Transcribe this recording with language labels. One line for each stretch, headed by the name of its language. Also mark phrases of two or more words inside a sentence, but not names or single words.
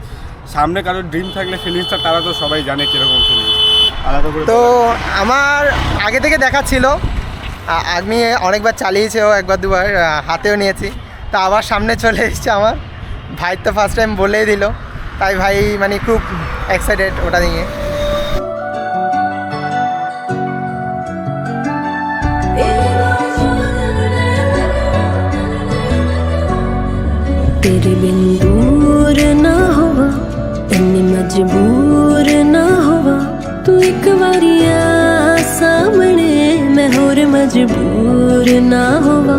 Bangla: সামনে কারোর ড্রিম থাকলে ফিলিংসটা তারা তো সবাই জানে কীরকম ফিলিংস, আলাদা করে। তো আমার আগে থেকে দেখা ছিল, আমি অনেকবার চালিয়েছেও, একবার দুবার হাতেও নিয়েছি। তো আবার সামনে চলে এসছে আমার ভাই, তো
English: first time
Bangla: বলেই দিল, তাই ভাই মানে খুব এক্সাইটেড ওটা নিয়ে।
Punjabi: ਤੇਰੇ ਬਿਨ ਦੂਰ ਨਾ ਹੋਵਾ, ਇੰਨੀ ਮਜਬੂਰ ਨਾ ਹੋਵਾ, ਤੂੰ ਇੱਕ ਬਾਰੀ ਆ ਸਾਹਮਣੇ, ਮੈਂ ਹੋਰ ਮਜਬੂਰ ਨਾ ਹੋਵਾ।